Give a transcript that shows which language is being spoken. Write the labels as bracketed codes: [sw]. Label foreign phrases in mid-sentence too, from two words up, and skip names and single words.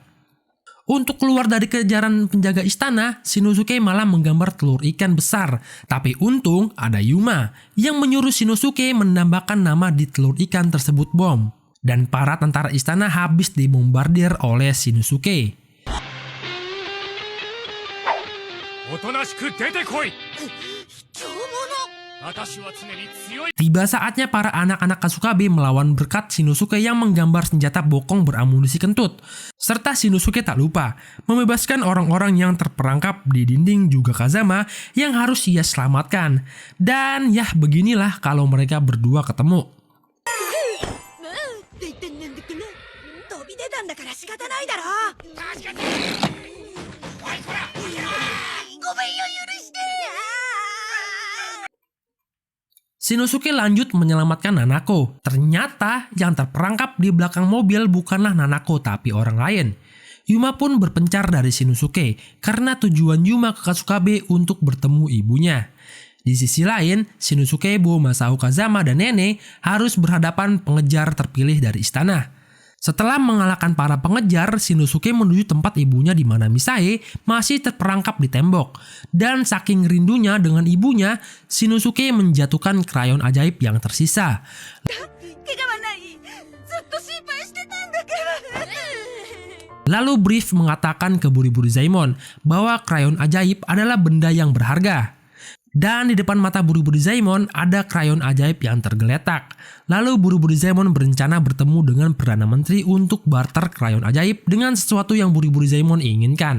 [id] Untuk keluar dari kejaran penjaga istana, Shinosuke malah menggambar telur ikan besar. Tapi untung ada Yuma yang menyuruh Shinosuke menambahkan nama di telur ikan tersebut bom. Dan para tentara istana habis dibombardir oleh Shinosuke. [ja] おとなしく出てこい。凶物。私は常に強い。 [id] Tiba saatnya para anak-anak Kasukabe melawan berkat Shinosuke yang menggambar senjata bokong beramunisi kentut. Serta Shinosuke tak lupa membebaskan orang-orang yang terperangkap di dinding juga Kazama yang harus ia selamatkan. Dan ya beginilah kalau mereka berdua ketemu. [ja] なんて言ってんだっけな。飛び出たんだから仕方ないだろ。ごめんよ許して。 [id] Shinosuke lanjut menyelamatkan Nanako. Ternyata yang terperangkap di belakang mobil bukanlah Nanako tapi orang lain. Yuma pun berpencar dari Shinosuke karena tujuan Yuma ke Kasukabe untuk bertemu ibunya. Di sisi lain, Shinosuke, Masao Kazama, dan Nene harus berhadapan pengejar terpilih dari istana. Setelah mengalahkan para pengejar, Shinosuke menuju tempat ibunya di mana Misae masih terperangkap di tembok. Dan saking rindunya dengan ibunya, Shinosuke menjatuhkan krayon ajaib yang tersisa. [ja] 怪我はない。ずっと心配してたんだから。 [id] Lalu Brief mengatakan ke Buriburi-Zaemon bahwa krayon ajaib adalah benda yang berharga. Dan di depan mata Buriburi-Zaemon ada krayon ajaib yang tergeletak. Lalu Buriburi-Zaemon berencana bertemu dengan Perdana Menteri untuk barter krayon ajaib dengan sesuatu yang Buriburi-Zaemon inginkan.